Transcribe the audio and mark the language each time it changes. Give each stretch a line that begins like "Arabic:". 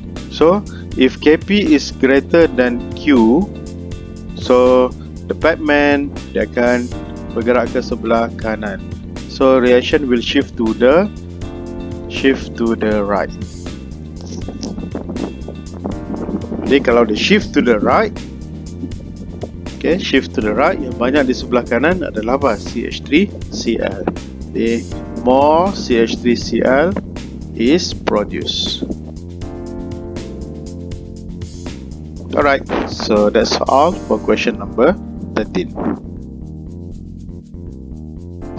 English: So if Kp is greater than Q, so the Batman
Indonesian: dia akan bergerak ke sebelah kanan.
English: So reaction will shift to the right.
Indonesian: Jadi kalau dia
English: shift to the right,
Indonesian: okay, shift to the right, yang banyak di sebelah kanan adalah apa? CH3Cl.
English: Jadi more CH3Cl is produced. Alright, so that's all for question number 13.